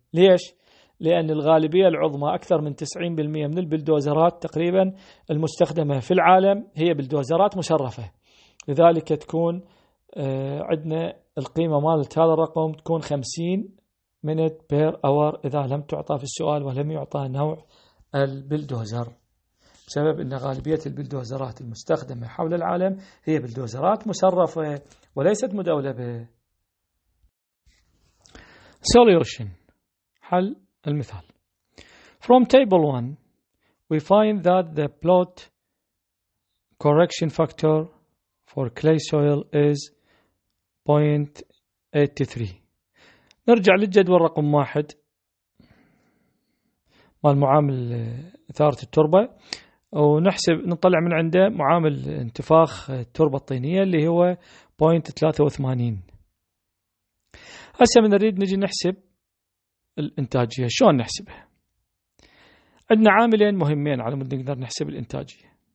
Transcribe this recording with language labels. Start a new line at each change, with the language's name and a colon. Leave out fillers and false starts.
Arabic: ليش؟ لأن الغالبية العظمى أكثر من 90% من البلدوزرات تقريبا المستخدمة في العالم هي بلدوزرات مسرفة، لذلك تكون عندنا القيمة مالت هذا الرقم تكون 50
English: minute per hour
Arabic: إذا لم تعطى في السؤال ولم يعطى نوع البلدوزر، بسبب أن غالبية البلدوزرات المستخدمة حول العالم هي بلدوزرات مسرفة وليست مدولبة. Solution، حل المثال.
English: From table 1 we find that the plot correction factor for clay soil is 0.83.
Arabic: نرجع للجدول رقم 1 مال معامل إثارة التربة، ونحسب نطلع من عنده معامل انتفاخ التربة الطينية اللي هو 0.83. هسه من نريد نجي نحسب الإنتاجية. شلون نحسبها؟ عندنا عاملين مهمين على مود نقدر نحسب الإنتاجية.